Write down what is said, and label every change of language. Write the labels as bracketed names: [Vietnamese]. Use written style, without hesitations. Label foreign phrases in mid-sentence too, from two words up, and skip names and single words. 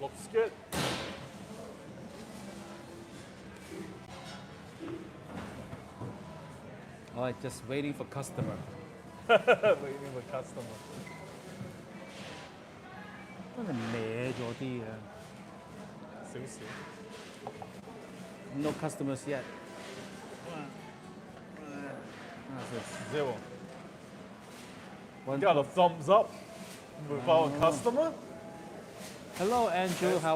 [English] good. All right, just waiting for customer. Waiting for customer. [Cantonese] 真係歪咗啲啊 ！ [English] No customers yet. Zero. One Got a thumbs up with our customer. Hello, Andrew. There's